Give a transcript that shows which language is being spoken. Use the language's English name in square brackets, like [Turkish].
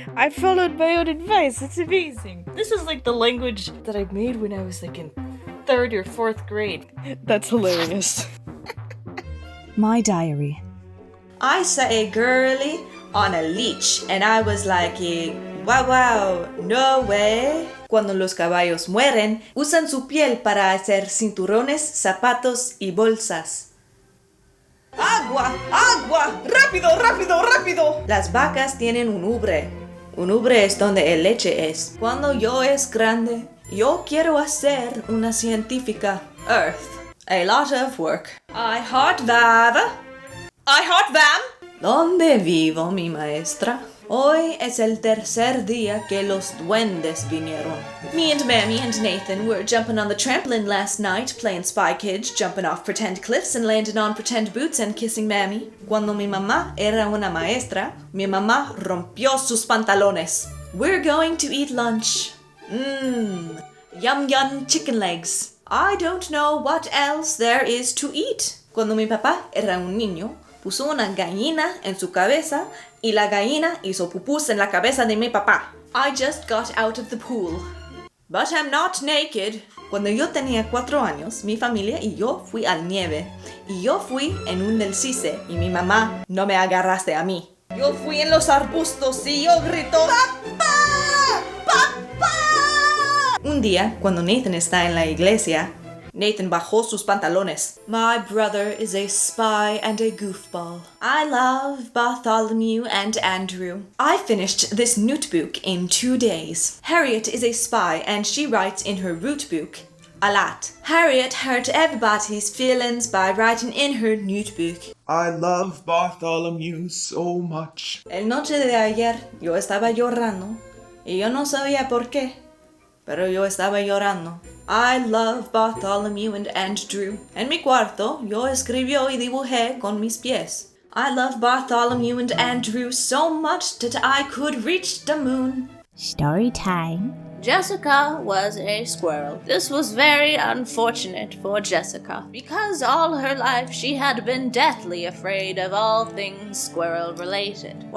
[English] I followed my own advice. It's amazing. This is like the language that I made when I was like in 3rd or 4th grade. That's hilarious. My diary. I saw a girlie on a leash and I was like, wow, no way. [Spanish] Cuando los caballos mueren, usan su piel para hacer cinturones, zapatos y bolsas. ¡Agua! ¡Agua! ¡Rápido, rápido, rápido! Las vacas tienen un ubre. Un ubre es donde el leche es. Cuando yo es grande, yo quiero hacer una científica. [English] Earth. A lot of work. I heart Vav. I heart Vam. [Spanish] ¿Dónde vivo, mi maestra? Hoy es el tercer día que los duendes vinieron. [English] Me and Mammy and Nathan were jumping on the trampoline last night, playing Spy Kids, jumping off pretend cliffs and landing on pretend boots and kissing Mammy. [Spanish] Cuando mi mamá era una maestra, mi mamá rompió sus pantalones. [English] We're going to eat lunch. Yum yum chicken legs. I don't know what else there is to eat. [Spanish] Cuando mi papá era un niño, puso una gallina en su cabeza y la gallina hizo pupús en la cabeza de mi papá. [English] I just got out of the pool. But I'm not naked. [Spanish] Cuando yo tenía 4 años, mi familia y yo fui al nieve. Y yo fui en un delcice y mi mamá no me agarraste a mí. Yo fui en los arbustos y yo grito ¡Papá! ¡Papá! Un día, cuando Nathan está en la iglesia, Nathan bajó sus pantalones. [English] My brother is a spy and a goofball. I love Bartholomew and Andrew. I finished this notebook in 2 days. Harriet is a spy and she writes in her root book a lot. Harriet hurt everybody's feelings by writing in her notebook. I love Bartholomew so much. [Spanish] El noche de ayer yo estaba llorando y yo no sabía por qué, pero yo estaba llorando. [English] I love Bartholomew and Andrew. [Spanish] En mi cuarto, yo escribió y dibujé con mis pies. [English] I love Bartholomew and Andrew so much that I could reach the moon. Story time. Jessica was a squirrel. This was very unfortunate for Jessica, because all her life she had been deathly afraid of all things squirrel-related.